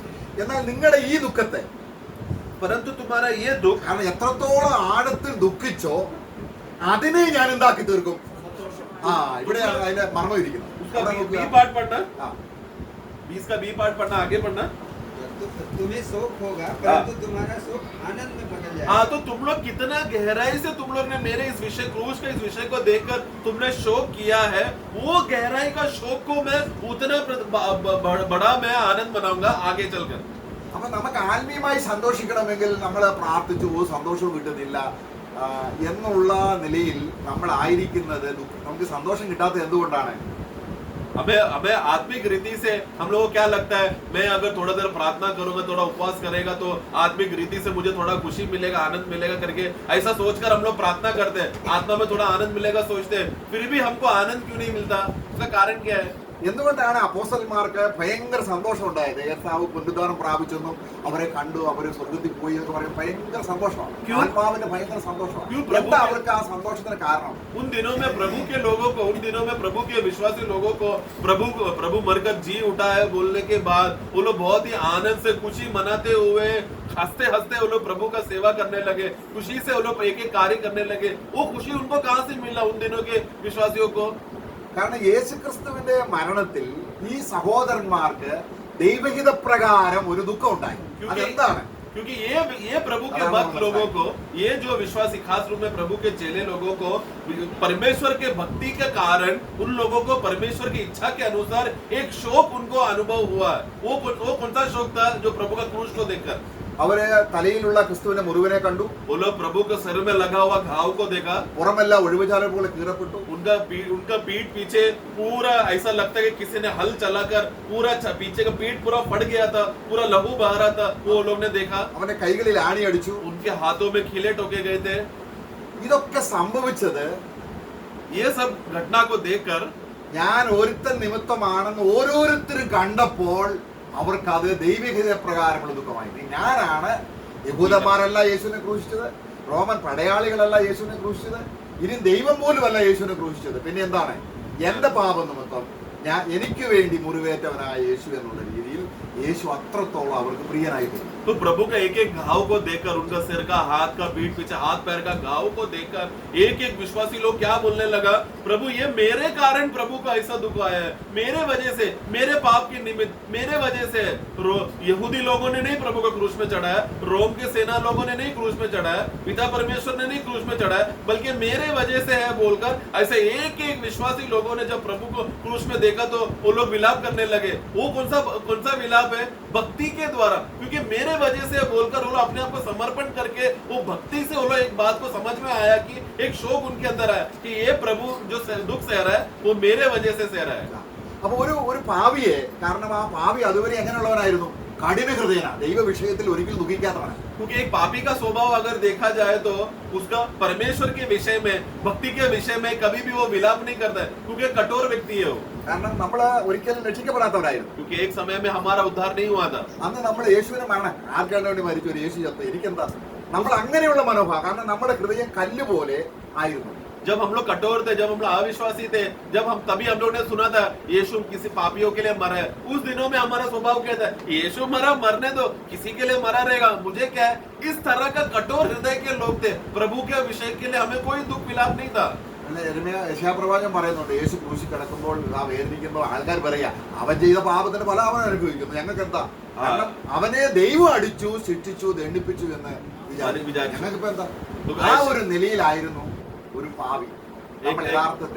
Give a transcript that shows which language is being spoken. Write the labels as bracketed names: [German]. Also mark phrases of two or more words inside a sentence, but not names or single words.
[Malayalam] എന്നാൽ നിങ്ങളുടെ ഈ ദുഃഖത്തെ, [Hindi] परंतु तुम्हारा ये दुख, [Malayalam] കാരണം എത്രത്തോളം ആഴത്തിൽ ദുഃഖിച്ചോ അതിനെ ഞാൻ എന്താക്കി തീർക്കും. ആ ഇവിടെയാണ് അതിന്റെ മർമ്മം ഇരിക്കുന്നത്. [Hindi] उसका [Malayalam] അവിടെ [Hindi] बी [Malayalam] നോക്കുക. [Hindi] पार्ट पढ़ना, ആ, 20 का बी पार्ट पढ़ना, आगे पढ़ना। तुम्हें शोक होगा परंतु तुम्हारा शोक आनंद में बदल जाएगा। हाँ, तो तुम लोग कितना गहराई से तुम लोग ने मेरे इस विषय क्रूस के इस विषय को देखकर तुमने शोक किया है, वो गहराई का शोक को मैं उतना बड़ा मैं आनंद मनाऊंगा आगे चलकर। [Malayalam] അപ്പൊ നമുക്ക് ആത്മീയമായി സന്തോഷിക്കണമെങ്കിൽ നമ്മൾ പ്രാർത്ഥിച്ചു സന്തോഷം കിട്ടുന്നില്ല എന്നുള്ള നിലയിൽ നമ്മൾ ആയിരിക്കുന്നത്. നമുക്ക് സന്തോഷം കിട്ടാത്തത് എന്തുകൊണ്ടാണ്? [Hindi] हमें आत्मिक रीति से हम लोगों को क्या लगता है, मैं अगर थोड़ा देर प्रार्थना करूंगा, थोड़ा उपवास करेगा तो आत्मिक रीति से मुझे थोड़ा खुशी मिलेगा, आनंद मिलेगा करके ऐसा सोचकर हम लोग प्रार्थना करते हैं, आत्मा में थोड़ा आनंद मिलेगा सोचते हैं, फिर भी हमको आनंद क्यों नहीं मिलता? उसका कारण क्या है? [Malayalam] എന്തുകൊണ്ടാണ് അപ്പോസ്തലന്മാർക്ക് ഭയങ്കര സന്തോഷം ഉണ്ടായത്? കർത്താവ് പുനരുദ്ധാനം പ്രാപിച്ചെന്നും അവരെ കണ്ടു, അവര് സ്വർഗത്തിൽ പോയി എന്നൊക്കെ പറയും. ഭയങ്കര സന്തോഷമാണ്, ആത്മാവിന്റെ ഭയങ്കര സന്തോഷമാണ്. എന്താ അവർക്ക് ആ സന്തോഷത്തിന് കാരണം? [Hindi] उन दिनों में प्रभु के लोगों को, उन दिनों में प्रभु के विश्वासी लोगों को प्रभु मरकर जी उठा है बोलने के बाद वो लोग बहुत ही आनंद से खुशी मनाते हुए हंसते हंसते वो लोग प्रभु का सेवा करने लगे, खुशी से वो लोग एक एक कार्य करने लगे। वो खुशी उनको कहां से मिला उन दिनों के विश्वासियों को? [Malayalam] കാരണം യേശുക്രിസ്തുവിന്റെ മരണത്തിൽ ഈ സഹോദരന്മാർക്ക് ദൈവഹിത പ്രകാരം ഒരു ദുഃഖം ഉണ്ടായി. അതെന്താണ്? [Hindi] क्योंकि ये प्रभु के भक्त लोगों को, ये जो विश्वासी खास रूप में प्रभु के चेले लोगों को परमेश्वर के भक्ति के कारण उन लोगों को परमेश्वर की इच्छा के अनुसार एक शोक उनको अनुभव हुआ है। वो कौन सा शोक था? जो प्रभु का क्रूस को देखकर [Malayalam] അവര് തലയിലുള്ള ക്രിസ്തുവിന്റെ മുറിവിനെ കണ്ടു, [Hindi] वो लोग प्रभु के सिर में लगा हुआ घाव को देखा, [Malayalam] പുറമെല്ലാം ഒഴിവുചാല പോലെ കീറപ്പെട്ടു. [Hindi] उनका पीठ पीछे पूरा ऐसा लगता है कि किसी ने हल चलाकर पूरा पीछे का पीठ पूरा फट गया था, पूरा लहू बह रहा था, वो लोग ने देखा। [Malayalam] അവന്റെ കൈകളിൽ ആണി അടിച്ചു. [Hindi] उनके हाथों में खिले ठोके गए थे। [Malayalam] ഇതൊക്കെ സംഭവിച്ചത് [Hindi] ये सब घटना को देखकर [Malayalam] ഞാൻ ഒരുത്തൻ നിമിത്തമാണെന്ന് ഓരോരുത്തരും കണ്ടപ്പോൾ അവർക്ക് അത് ദൈവികത പ്രകാരമുള്ള ദുഃഖമായി. ഞാനാണ്, യഹൂദന്മാരല്ല യേശുവിനെ ക്രൂശിച്ചത്, റോമൻ പടയാളികളല്ല യേശുവിനെ ക്രൂശിച്ചത്, ഇനി ദൈവം പോലുമല്ല യേശുവിനെ ക്രൂശിച്ചത്. പിന്നെ എന്താണ്? എന്റെ പാപം നിമിത്തം എനിക്ക് വേണ്ടി മുറിവേറ്റവനായ യേശു എന്നുള്ള രീതിയിൽ യേശു അത്രത്തോളം അവർക്ക് പ്രിയനായി തീർന്നു. [Hindi] तो प्रभु का एक एक घाव को देखकर, उनका सिर का, हाथ का, पीठ पीछे हाथ पैर का घाव को देखकर एक एक विश्वासी लोग क्या बोलने लगा? प्रभु ये मेरे कारण प्रभु का ऐसा दुख आया है, मेरे वजह से, मेरे पाप के निमित्त, मेरे वजह से। यहूदी लोगों ने नहीं प्रभु को क्रूस में चढ़ाया, रोम के सेना लोगों ने नहीं क्रूस में चढ़ाया, पिता परमेश्वर ने नहीं क्रूस में चढ़ाया, बल्कि मेरे वजह से है बोलकर ऐसे एक एक विश्वासी लोगों ने जब प्रभु को क्रूस में देखा तो वो लोग विलाप करने लगे। वो कौन सा विलाप है? भक्ति के द्वारा, क्योंकि मेरे वजह से बोलकर वो लोग अपने आप को समर्पण करके वो भक्ति से वो लोग एक बात को समझ में आया कि एक शोक उनके अंदर आया कि ये प्रभु जो दुख सह रहा है वो मेरे वजह से सह रहा है। [Malayalam] അപ്പൊ ഒരു പാപിയെ, കാരണം ആ പാപി അതുവരെ എങ്ങനെയുള്ളവനായിരുന്നു? കഠിന ഹൃദയനാ, ദൈവ വിഷയത്തിൽ ഒരിക്കലും ദുഃഖിക്കാത്തവനാണ്. [Hindi] क्योंकि एक पापी का स्वभाव अगर देखा जाए तो उसका परमेश्वर के विषय में, भक्ति के विषय में कभी भी वो विलाप नहीं करता है, क्योंकि कठोर व्यक्ति है वो। [Malayalam] കാരണം നമ്മള് ഒരിക്കലും രക്ഷിക്കപ്പെടാത്തവരായിരുന്നു. [Hindi] क्योंकि एक समय में हमारा उद्धार नहीं हुआ था। [Malayalam] അന്ന് നമ്മൾ യേശുവിനെ മരണം ആർക്കാണ്ട് വേണ്ടി മരിച്ചു, ഒരു യേശു ചത്ത, എനിക്കെന്താ? നമ്മൾ അങ്ങനെയുള്ള മനോഭാവം, കാരണം നമ്മുടെ ഹൃദയം കല്ല് പോലെ ആയിരുന്നു. [Hindi] जब हम लोग कठोर थे, जब हम लोग अविश्वासी थे, जब तभी हम लोग ने सुना था यीशु किसी पापियों के लिए मरा है, उस दिनों में हमारा स्वभाव क्या था? यीशु मरा, मरने दो, किसी के लिए मरा रहेगा, मुझे क्या है? इस तरह का कठोर हृदय के लोग थे। प्रभु के विषय के लिए हमें कोई दुख विलाप नहीं था। [Malayalam] അല്ല, യശയാപ്രവാചകൻ പറയുന്നുണ്ട്, യേശു ക്രൂശിൽ കിടക്കുമ്പോൾ ആ വേദനിക്കുമ്പോൾ ആൾക്കാർ പറയാ അവൻ ചെയ്ത പാപത്തിന്റെ ഫലം അവൻ അനുഭവിക്കുന്നു, ഞങ്ങൾക്ക് എന്താ? കാരണം അവനെ ദൈവം അടിച്ചു, ശിക്ഷിച്ചു, ദണ്ഡിപ്പിച്ചു എന്ന് വിചാരിച്ചു. ഞങ്ങൾക്കിപ്പോ എന്താ? ആ ഒരു നിലയിലായിരുന്നു ഒരു പാവി നമ്മൾ യഥാർത്ഥത്തിൽ.